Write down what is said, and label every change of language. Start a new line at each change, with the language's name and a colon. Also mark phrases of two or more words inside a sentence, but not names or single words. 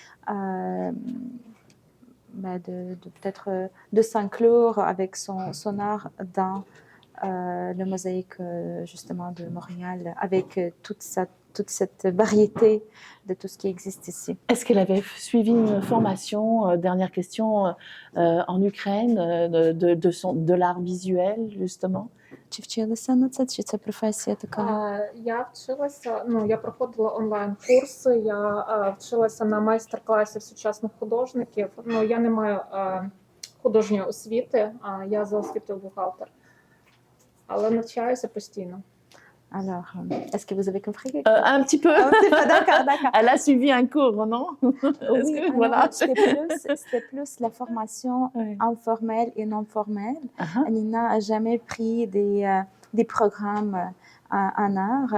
French: Peut-être de s'inclure avec son art dans le mosaïque justement de Montréal, avec toute cette variété de tout ce qui existe ici. Est-ce qu'elle avait suivi une formation, dernière question, en Ukraine, de l'art visuel, justement?
Ukrainian: Чи вчилася на це, чи це професія така? Я вчилася, я проходила онлайн-курси, я вчилася на майстер-класів сучасних художників. Я не маю художньої освіти, я за освітою бухгалтер. Але навчаюся постійно.
French: Alors, est-ce que vous avez compris? Un petit peu. D'accord. Elle a suivi un cours, non? Oui, voilà. C'était plus la formation informelle et non formelle. Nina n'a jamais pris des programmes en art.